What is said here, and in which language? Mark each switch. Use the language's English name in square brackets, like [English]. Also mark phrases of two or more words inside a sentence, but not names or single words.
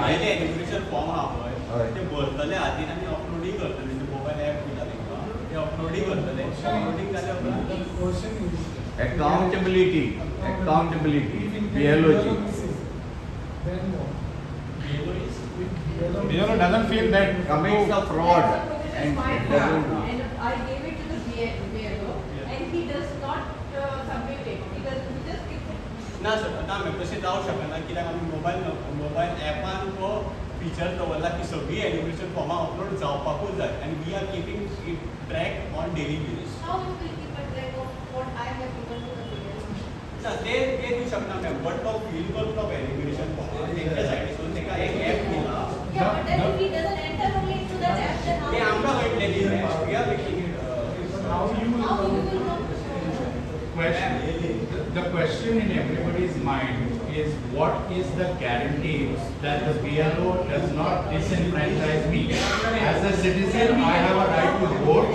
[English] education form [Konkani] आहा पळय ते भरतले हातीन आनी अपलोडूय करतले [English] mobile app [Konkani] दिला तेंकां ते अपलोडूय करतले अपलोडींग जाल्या उपरांत अकाउंटेबिलिटी बीएलओची [English] BLO doesn't feel that commits a fraud And and doesn't. I gave it to the BLO and he does not submit it. [Konkani] ना सर ना मॅम तशें जावंक शकना कित्याक आमी मोबायल एपान तो फिचर दवरला की सगळी एड्युकेशन फॉर्मां अपलोड जावपाकूच जाय आनी [English] we are keeping it track on daily basis. How you will keep a track of what I have given to the PLO? [Konkani] ना ते दिवंक शकना मॅम बट तो फील करून तो [English] education form [Konkani] तेंच्या सायडीसून ताका एक एप दिला [English] Yeah, but then if he doesn't enter only into that app, then how? [Konkani] ते आमकां कळटलें [English] we are making it How you will How you will know? the question in everybody's mind is what is the guarantee that the BLO does not disenfranchise me? As a citizen, I have a right to vote.